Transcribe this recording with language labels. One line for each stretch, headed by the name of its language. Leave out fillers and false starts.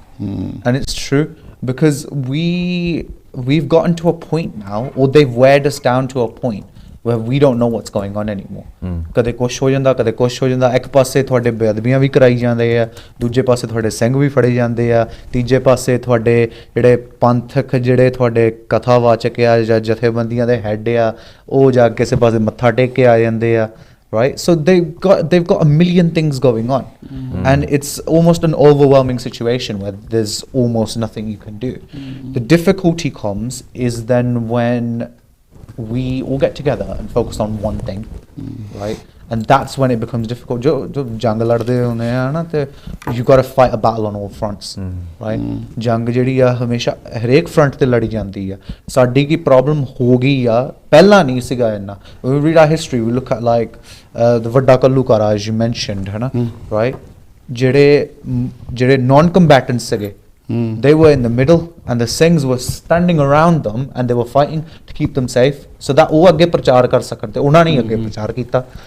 English: And it's true, because we've gotten to a point now, or they've weighed us down to a point where we don't know what's going on anymore.
Punjabi: ਕਦੇ ਕੁਛ ਹੋ ਜਾਂਦਾ, ਕਦੇ ਕੁਛ ਹੋ ਜਾਂਦਾ। ਇੱਕ ਪਾਸੇ ਤੁਹਾਡੇ ਬੇਅਦਬੀਆਂ ਵੀ ਕਰਾਈ ਜਾਂਦੇ ਆ, ਦੂਜੇ ਪਾਸੇ ਤੁਹਾਡੇ ਸਿੰਘ ਵੀ ਫੜੇ ਜਾਂਦੇ ਆ, ਤੀਜੇ ਪਾਸੇ ਤੁਹਾਡੇ ਜਿਹੜੇ ਪੰਥਕ, ਜਿਹੜੇ ਤੁਹਾਡੇ ਕਥਾਵਾਚਕ ਆ ਜਾਂ ਜਥੇਬੰਦੀਆਂ ਦੇ ਹੈੱਡ ਆ, ਉਹ ਜਾ ਕੇ ਕਿਸੇ ਪਾਸੇ ਮੱਥਾ ਟੇਕ ਕੇ ਆ ਜਾਂਦੇ ਆ।
English: Right, so they've got a million things going on, and it's almost an overwhelming situation where there's almost nothing you can do. The difficulty comes is then when we all get together and focus on one thing, right? and that's when it becomes difficult.
Punjabi: जो जंग लड़दे होने हैं ना ते
English: you got to fight a battle on all fronts, right?
Punjabi: जंग ਜਿਹੜੀ ਆ ਹਮੇਸ਼ਾ ਹਰੇਕ ਫਰੰਟ ਤੇ ਲੜੀ ਜਾਂਦੀ ਆ। ਸਾਡੀ ਕੀ ਪ੍ਰੋਬਲਮ ਹੋ ਗਈ ਆ, ਪਹਿਲਾਂ ਨਹੀਂ ਸੀਗਾ ਇੰਨਾ।
English: We read our history, we look at like the ਵੱਡਾ Kallukara as you mentioned, ਹੈ ਨਾ, right? ਜਿਹੜੇ non-combatants ਸੀਗੇ, they were in the middle and the Singhs were standing around them and they were fighting to keep them safe so that
Punjabi: ਉਹ ਅੱਗੇ ਪ੍ਰਚਾਰ ਕਰ ਸਕਣ ਤੇ ਉਹਨਾਂ ਨੇ ਅੱਗੇ ਪ੍ਰਚਾਰ ਕੀਤਾ।